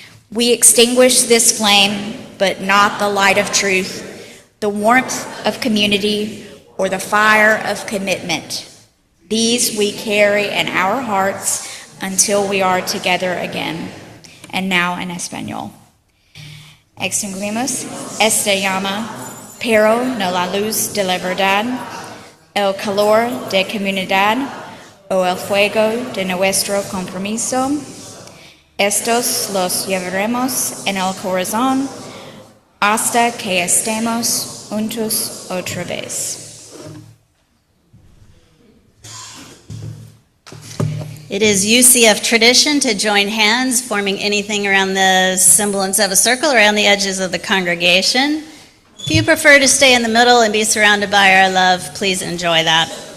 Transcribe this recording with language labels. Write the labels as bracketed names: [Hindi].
[English] We extinguish this flame, but not the light of truth, the warmth of community, or the fire of commitment. These we carry in our hearts until we are together again. And now in Espanol. [Spanish] Extinguimos esta llama, pero no la luz de la verdad, el calor de comunidad, o el fuego de nuestro compromiso. Estos los llevaremos en el corazón hasta que estemos juntos otra vez. [English] It is UCF tradition to join hands, forming anything around the semblance of a circle around the edges of the congregation. If you prefer to stay in the middle and be surrounded by our love, please enjoy that.